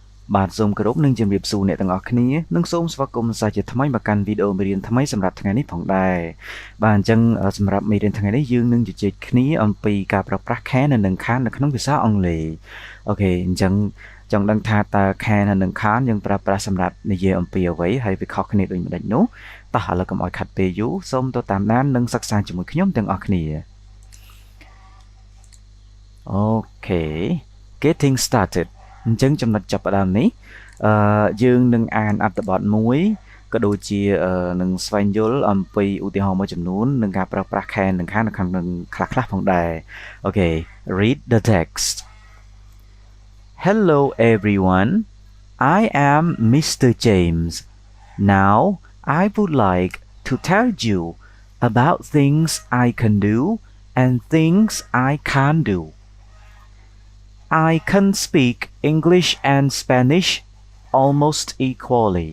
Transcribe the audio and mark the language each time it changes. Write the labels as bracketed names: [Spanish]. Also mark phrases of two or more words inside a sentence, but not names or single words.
[Khmer] បាទសូមគោរពនឹងជំរាបសួរអ្នកទាំងអស់គ្នានិងសូមស្វាគមន៍សាជាថ្មីមកកាន់វីដេអូមេរៀនថ្មីសម្រាប់ថ្ងៃនេះផងដែរបាទអញ្ចឹងសម្រាប់មេរៀនថ្ងៃនេះយើងនឹងជជែកគ្នាអំពីការប្រើប្រាស់ can និង can't នៅក្នុងភាសាអង់គ្លេសអូខេអញ្ចឹងចង់ដឹងថាតើ can និង can't យើងប្រើប្រាស់សម្រាប់និយាយអំពីអ្វីហើយវាខុសគ្នាដូចម្តេចនោះតោះឥឡូវកុំឲ្យខាត់ពេលយូរសូមទៅតាមដាននិងសិក្សាជាមួយខ្ញុំទាំងអស់គ្នា អូខេ [English] getting started [Khmer] អញ្ចឹងចំណុចចាប់ផ្ដើមនេះយើងនឹងអានអត្ថបទមួយក៏ដូចជានឹងស្វែងយល់អំពីឧទាហរណ៍មួយចំនួននិងការប្រើប្រាស់ can និង can't នៅក្នុងខ្លះៗផងដែរអូខេ [English] read the text Hello everyone I am Mr. James now I would like to tell you about things I can do and things I can't do I can speak English and Spanish almost equally.